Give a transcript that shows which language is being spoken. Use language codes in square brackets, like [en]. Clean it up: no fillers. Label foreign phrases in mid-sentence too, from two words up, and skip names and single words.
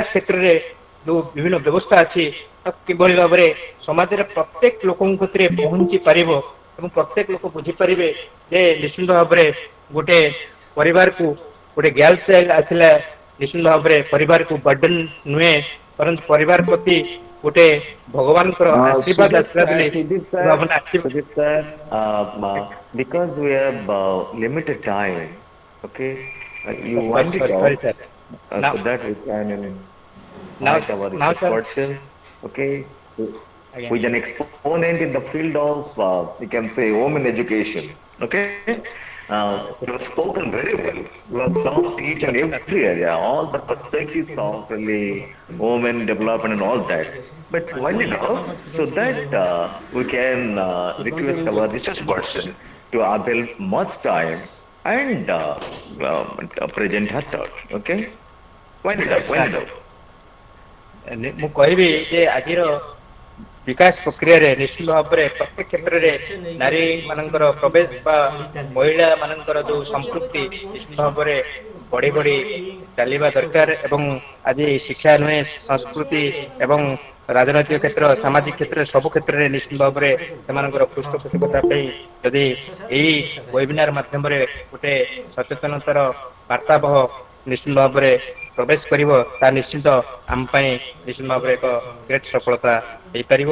[or] କ୍ଷେତ୍ରରେ ଯୋଉ ବିଭିନ୍ନ ବ୍ୟବସ୍ଥା ଅଛି, କିଭଳି ଭାବରେ ସମାଜରେ ପ୍ରତ୍ୟେକ ଲୋକଙ୍କ କତିରେ ପହଞ୍ଚି ପାରିବ ଏବଂ ପ୍ରତ୍ୟେକ ଲୋକ ବୁଝିପାରିବେ ଯେ ନିଶ୍ଚିତ ଭାବରେ ଗୋଟେ ପରିବାରକୁ ଗୋଟେ [en] girls child [or] ଆସିଲା ନିଶ୍ଚିତ ଭାବରେ ପରିବାରକୁ ବର୍ଡେନ ନୁହେଁ, ପରନ୍ତୁ ପରିବାର ପ୍ରତି ଗୋଟେ ଭଗବାନଙ୍କର ଆଶୀର୍ବାଦ ଆସିଲା ବୋଲି ଭାବନା ଆସିବ। [en] Sudhir sir, because we have limited time, okay, you wind it Sorry, out sir. Now, so that we can now, invite our now, research sir. person, okay, Again. who is an exponent in the field of, you can say, women education, okay. You have spoken very well. You have touched each and every area, all the perspectives of really women development and all that. But wind it up so that we can request our research person to avail much time and present her thought. Okay, wind it up, wind it up. [or] ମୁଁ କହିବି ଯେ ଆଜିର ବିକାଶ ପ୍ରକ୍ରିୟାରେ ନିଶ୍ଚିତ ଭାବରେ ପ୍ରତ୍ୟେକ କ୍ଷେତ୍ରରେ ନାରୀ ମାନଙ୍କର ପ୍ରବେଶ ବା ମହିଳା ମାନଙ୍କର ଯୋଉ ସମ୍ପୃକ୍ତି ନିଶ୍ଚିତ ଭାବରେ ବଢି ବଢି ଚାଲିବା ଦରକାର ଏବଂ ଆଜି ଶିକ୍ଷା ନୁହେଁ ସଂସ୍କୃତି ଏବଂ ରାଜନୈତିକ କ୍ଷେତ୍ର ସାମାଜିକ କ୍ଷେତ୍ର ସବୁ କ୍ଷେତ୍ରରେ ନିଶ୍ଚିତ ଭାବରେ ସେମାନଙ୍କର ପୃଷ୍ଠପୋଷକତା ପାଇଁ ଯଦି ଏହି ୱେବିନାର ମାଧ୍ୟମରେ ଗୋଟେ ସଚେତନତାର ବାର୍ତ୍ତାବହ ନିଶ୍ଚିତ ଭାବରେ ପ୍ରବେଶ କରିବ ତାହା ନିଶ୍ଚିତ ଆମ ପାଇଁ ନିଶ୍ଚିତ ଭାବରେ ଏକ ଗ୍ରେଟ୍ ସଫଳତା ହେଇପାରିବ।